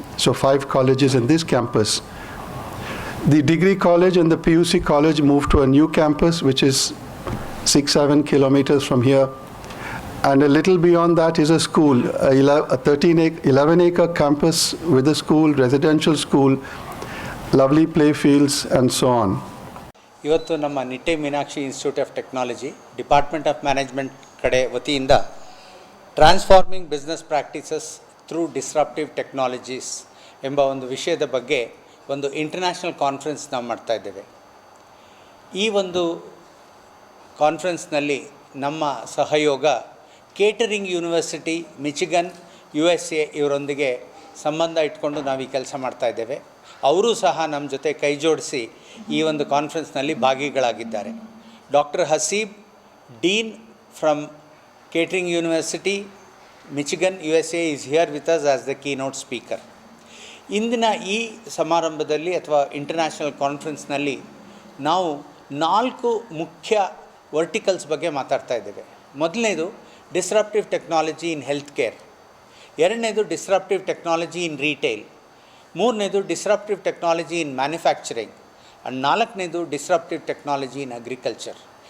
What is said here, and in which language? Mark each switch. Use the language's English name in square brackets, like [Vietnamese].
[English] So 5 colleges in this campus. The degree college and the PUC college moved to a new campus, which is 6-7 kilometers from here. And a little beyond that is a school, a 11-acre campus with a school, residential school, lovely play fields, and so on. [Kannada] ಇವತ್ತು ನಮ್ಮ Nitte Meenakshi institute of technology department of management ಕಡೆ ವತಿಯಿಂದ transforming business practices through disruptive technologies ಎಂಬ ಒಂದು ವಿಷಯದ ಬಗ್ಗೆ ಒಂದು international conference ನಾವು ಮಾಡ್ತಾ ಇದ್ದೇವೆ. ಈ ಒಂದು ಕಾನ್ಫರೆನ್ಸ್ನಲ್ಲಿ ನಮ್ಮ ಸಹಯೋಗ ಕೇಟರಿಂಗ್ ಯೂನಿವರ್ಸಿಟಿ, ಮಿಚಿಗನ್, USA ಇವರೊಂದಿಗೆ ಸಂಬಂಧ ಇಟ್ಕೊಂಡು ನಾವು ಈ ಕೆಲಸ ಮಾಡ್ತಾ ಇದ್ದೇವೆ. ಅವರು ಸಹ ನಮ್ಮ ಜೊತೆ ಕೈ ಜೋಡಿಸಿ ಈ ಒಂದು ಕಾನ್ಫರೆನ್ಸ್ನಲ್ಲಿ ಭಾಗಿಗಳಾಗಿದ್ದಾರೆ. [English] Doctor Haseeb, dean from Kettering University, Michigan, USA is here with us as the keynote speaker. [Kannada] ಇಂದಿನ ಈ ಸಮಾರಂಭದಲ್ಲಿ ಅಥವಾ ಇಂಟರ್ನ್ಯಾಷನಲ್ ಕಾನ್ಫರೆನ್ಸ್ನಲ್ಲಿ ನಾವು 4 ಮುಖ್ಯ ವರ್ಟಿಕಲ್ಸ್ ಬಗ್ಗೆ ಮಾತಾಡ್ತಾ ಇದ್ದೇವೆ. ಮೊದಲನೇದು [English] disruptive technology in health care, [Kannada] ಎರಡನೇದು [English] disruptive technology in retail, [Kannada] ಮೂರನೇದು [English] disruptive technology in manufacturing [Kannada] and ನಾಲ್ಕನೇದು [English] Disruptive technology in agriculture.